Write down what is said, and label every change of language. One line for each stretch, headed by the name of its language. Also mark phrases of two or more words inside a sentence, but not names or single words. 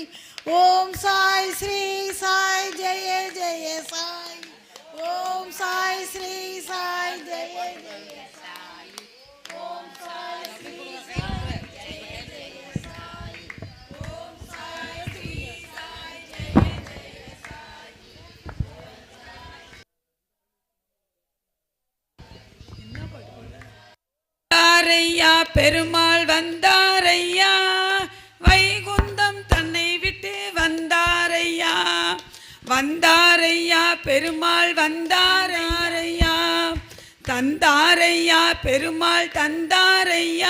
Hindi: ओम साई श्री साई जय जय साई। ओम साई श्री साई जय जय साई। ओम साई श्री साई जय जय साई। ओम साई श्री साई जय जय साई।
Tamil: வந்தாரையா பெருமாள் வந்தாரையா, வைகுந்தம் தன்னை விட்டு வந்தாரையா. வந்தாரையா பெருமாள் வந்தாரையா, தந்தாரையா பெருமாள் தந்தாரையா.